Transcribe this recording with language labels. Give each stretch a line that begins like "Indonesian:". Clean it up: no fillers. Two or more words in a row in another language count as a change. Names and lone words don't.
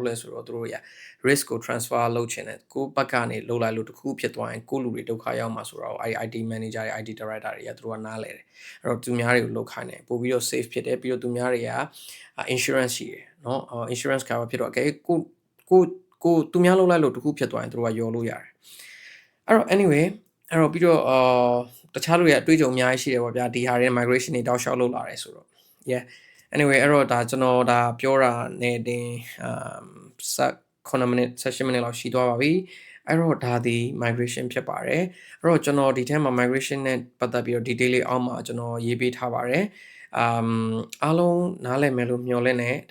Burmese: လဲဆိုတော့သူတို့တွေက risk ကို transfer လုပ်ချင်တယ်ကိုယ့်ဘက်ကနေလုပ်လိုက်လို့တခုဖြစ်သွားရင်ကိုယ့်လူတွေဒုက္ခရောက်မှာဆိုတော့အဲ့
English: IT manager
Burmese: တွေ
English: IT director
Burmese: တွေကသူတို့ကနားလဲတယ်အဲ့တော့သူများတွေကိုလုပ်ခိုင်းတယ်ပို့ပြီးတော့ safe ဖြစ်တယ်ပြီးတော့သူများတွေက insurance ရှိတယ်เนาะ
English: insurance cover
Burmese: ဖြစ်တော့ကိုသူများလုပ်လိုက်လို့တခုဖြစ်သွားရင်သူတို့ကယော်လို့ရတယ်အဲ့တော့ anyway အဲ့တော့ပြီးတော့တခြားလူတွေအတွေ့အကြုံအများကြီးရှိတယ်ပေါ့ဗျာဒီဟာတွေ migration တွေတောက်လျှောက်လုပ်လာတယ်ဆိုတော့
English: yeah anyway
Burmese: အဲ့တော့ဒါကျွန်တော်ဒါပြောတာနဲ့တင် 9 minute 16 minute လောက်ရှိသွားပါပြီအဲ့တော့ဒါဒီ migration ဖြစ်ပါတယ်အဲ့တော့ကျွန်တော်ဒီထဲမှာ migration နဲ့ပတ်သက်ပြီးတော့ detail လေးအောက်မှာကျွန်တော်ရေးပေးထားပါတယ်အားလုံးနားလည်မယ်လို့မျှော်လင့်နေတ